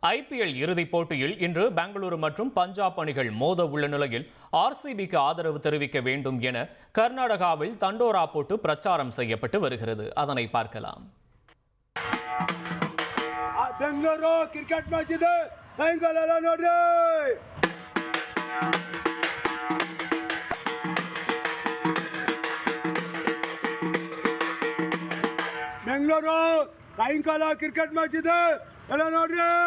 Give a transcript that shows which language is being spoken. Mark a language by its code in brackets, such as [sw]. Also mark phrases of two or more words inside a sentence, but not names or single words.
[ta] ஐபிஎல் இறுதிப் போட்டியில் இன்று பெங்களூரு மற்றும் பஞ்சாப் அணிகள் மோத உள்ள நிலையில் ஆர்சிபிக்கு ஆதரவு தெரிவிக்க வேண்டும் என கர்நாடகாவில் தண்டோரா போட்டு பிரச்சாரம் செய்யப்பட்டு வருகிறது. அதனை பார்க்கலாம். [kn] ಬೆಂಗಳೂರು ಕ್ರಿಕೆಟ್ ಮ್ಯಾಚ್ ಇದೆ, ಸಾಯಂಕಾಲ ಎಲ್ಲ ನೋಡ್ರಿ. ಬೆಂಗಳೂರು ಸಾಯಂಕಾಲ ಕ್ರಿಕೆಟ್ ಮ್ಯಾಚ್ ಇದೆ, ಎಲ್ಲ ನೋಡ್ರಿ.